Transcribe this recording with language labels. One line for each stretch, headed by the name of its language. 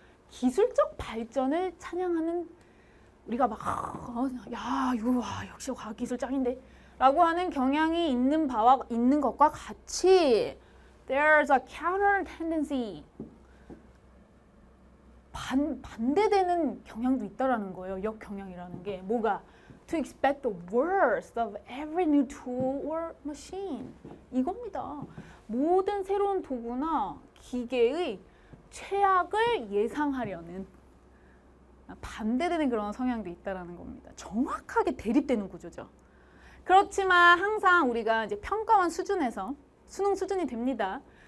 Korean: 기술적 발전을 찬양하는 우리가 막 야, 이거 와, 역시 과학기술 짱인데 라고 하는 경향이 있는 바와 있는 것과 같이
English: there's a counter tendency
Korean: 반대되는 경향도 있다라는 거예요. 역경향이라는 게 뭐가?
English: To expect the worst of every new tool or machine.
Korean: 이겁니다. 모든 새로운 도구나 기계의 최악을 예상하려는 반대되는 그런 성향도 있다라는 겁니다. 정확하게 대립되는 구조죠. 그렇지만 항상 우리가 이제 평가원 수준에서 수능 수준이 됩니다.